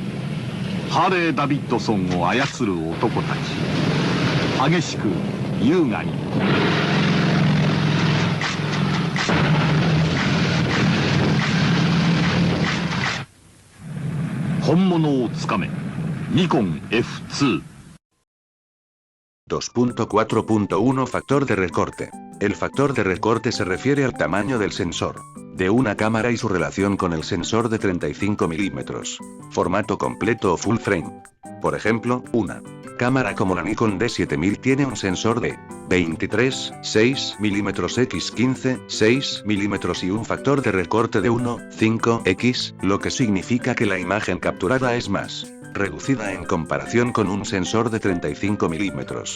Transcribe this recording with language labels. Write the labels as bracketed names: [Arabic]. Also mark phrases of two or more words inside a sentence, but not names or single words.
[Japanese] ハーレー・ダビッドソンを操る男たち。激しく優雅に。本物をつかめ。ニコン F2。 [Spanish] 2.4.1 Factor de recorte. El factor de recorte se refiere al tamaño del sensor de una cámara y su relación con el sensor de 35 milímetros. Formato completo o [English] full frame. [Spanish] Por ejemplo, una cámara como la Nikon D7000 tiene un sensor de 23,6 mm x 15,6 mm y un factor de recorte de 1,5x, lo que significa que la imagen capturada es más reducida en comparación con un sensor de 35 milímetros.